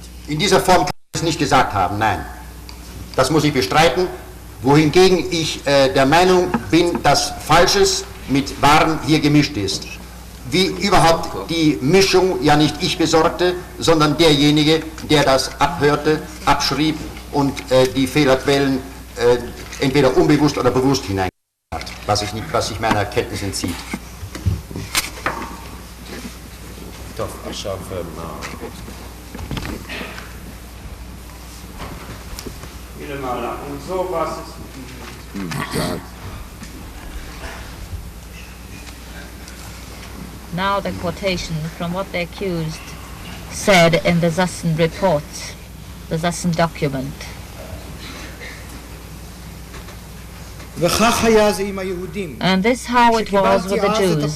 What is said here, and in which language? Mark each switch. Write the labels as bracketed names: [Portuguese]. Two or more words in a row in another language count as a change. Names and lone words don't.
[German] In dieser Form kann ich es nicht gesagt haben, nein. Das muss ich bestreiten, wohingegen ich der Meinung bin, dass Falsches mit Wahrem hier gemischt ist. Wie überhaupt die Mischung ja nicht ich besorgte, sondern derjenige, der das abhörte, abschrieb und die Fehlerquellen entweder unbewusst oder bewusst hinein hat, was sich meiner Kenntnis entzieht. [Hebrew] טוב, עכשיו מה? מלמעלה, [German] und so was ist. [English] Now the quotation from what the accused said in the Zassen report, the Zassen document. And this how it was with the Jews.